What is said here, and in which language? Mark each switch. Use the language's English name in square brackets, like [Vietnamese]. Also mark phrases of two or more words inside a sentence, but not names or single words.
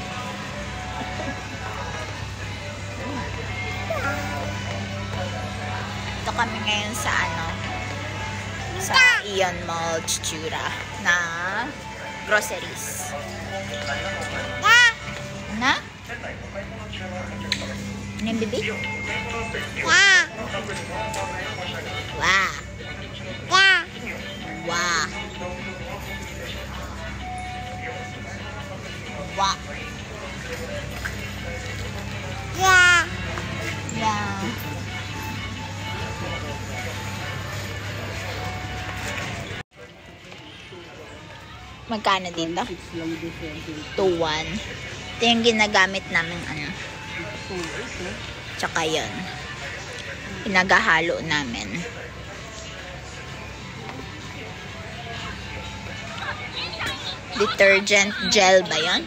[Filipino] Ito kami ngayon sa sa Ion Mall Chichura na groceries. Na? Ano yung baby? Wow. Wow. Wow. Wow. [English] Yeah. Yeah. [Filipino] Magkano dito? 2-1. Ito yung ginagamit namin tsaka yun. Pinagahalo namin. [English] Detergent gel [Filipino] ba yun?